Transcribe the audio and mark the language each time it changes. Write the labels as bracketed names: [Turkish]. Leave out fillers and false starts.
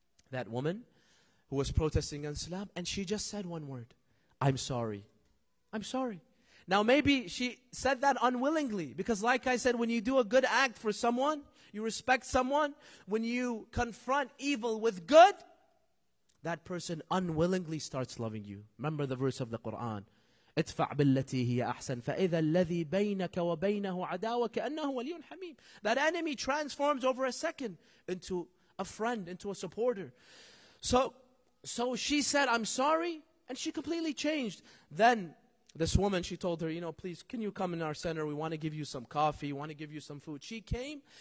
[English] That woman who was protesting against Islam, and she just said one word, I'm sorry. I'm sorry. Now maybe she said that unwillingly, because like I said, when you do a good act for someone, you respect someone, when you confront evil with good, that person unwillingly starts loving you. Remember the verse of the Quran. [Arabic] ادفع بالتي هي أحسن فإذا الذي بينك وبينه عداوة كأنه ولي حميم. [English] That enemy transforms over a second into a friend, into a supporter. So she said, I'm sorry, and she completely changed. Then this woman, she told her, please, can you come in our center? We want to give you some coffee. We want to give you some food. She came.